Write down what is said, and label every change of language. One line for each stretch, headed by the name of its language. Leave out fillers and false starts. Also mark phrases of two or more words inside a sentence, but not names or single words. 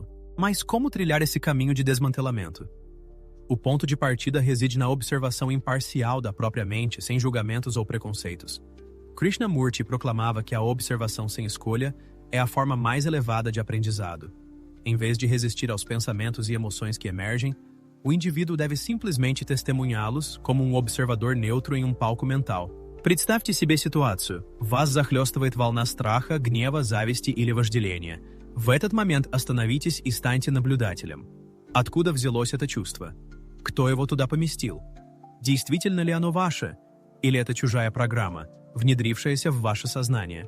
Portuguese: Mas como trilhar esse caminho de desmantelamento? O ponto de partida reside na observação imparcial da própria mente, sem julgamentos ou preconceitos. Krishnamurti proclamava que a observação sem escolha é a forma mais elevada de aprendizado. Em vez de resistir aos pensamentos e emoções que emergem, o indivíduo deve simplesmente testemunhá-los como um observador neutro em um palco mental.
Russian: Представьте себе ситуацию. Вас захлестывает волна страха, гнева, зависти или вожделения. В этот момент остановитесь и станьте наблюдателем. Откуда взялось это чувство? Кто его туда поместил? Действительно ли оно ваше? Или это чужая программа, внедрившаяся в ваше сознание?